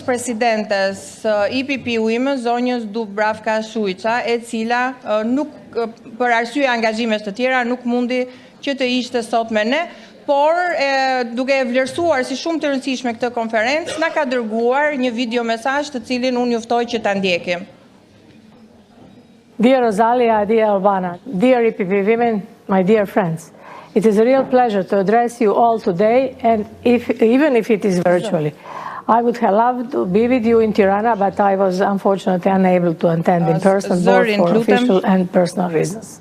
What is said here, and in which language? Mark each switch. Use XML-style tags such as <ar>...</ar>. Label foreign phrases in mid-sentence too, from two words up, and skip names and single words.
<sq>presidentes IPP-UIM, zonjës Dubravka Shuica, e cila nuk për arsye angazhimesh të tjera nuk mundi që të ishte sot me ne, por duke e vlerësuar si shumë të rëndësishme këtë konferencë, na ka dërguar një video mesazh të cilin unë ju ftoj që ta ndjekim.</sq> <en>Dear Rosalia, dear Albana, dear EPP women, my dear friends, it is a real pleasure to address you all today, and even if it is virtually. I would have loved to be with you in Tirana, but I was unfortunately unable to attend in person, both for official and personal reasons.</en>